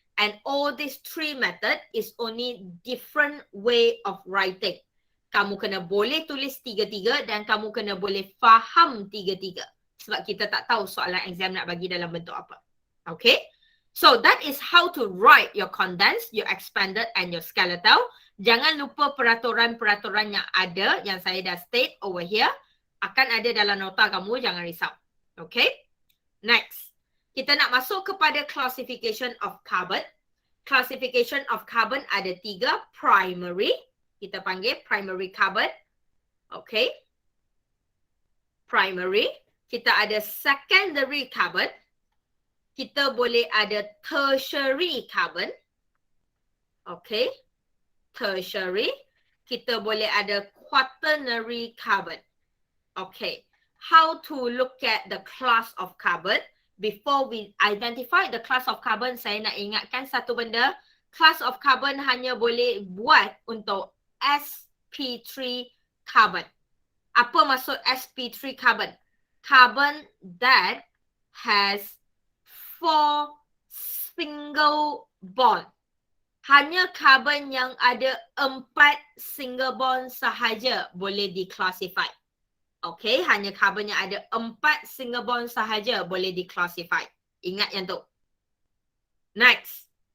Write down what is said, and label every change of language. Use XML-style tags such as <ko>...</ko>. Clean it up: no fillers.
<en>And all these three method is only different way of writing.</en> <ms>Kamu kena boleh tulis tiga-tiga dan kamu kena boleh faham tiga-tiga. Sebab kita tak tahu soalan exam nak bagi dalam bentuk apa. Okay.</ms> <en>So that is how to write your condensed, your expanded and your skeletal.</en> <ms>Jangan lupa peraturan-peraturan yang ada yang saya dah state over here. Akan ada dalam nota kamu, jangan risau. Okay. Next. Kita nak masuk kepada classification of carbon. Classification of carbon ada 3. Primary. Kita panggil primary carbon. Okay. Primary. Kita ada secondary carbon. Kita boleh ada tertiary carbon. Okay. Tertiary. Kita boleh ada quaternary carbon. Okay.</ms> <en>How to look at the class of carbon? Before we identify the class of carbon,</en> <ms>saya nak ingatkan satu benda. Class of carbon hanya boleh buat untuk sp3 carbon. Apa maksud sp3 carbon?</ms> <en>Carbon that has 4 single bond.</en> <ms>Hanya carbon yang ada 4 single bond sahaja boleh di-classify. Okay, hanya carbon yang ada 4 single bond sahaja boleh di-classify. Ingat yang tu. Next.</ms>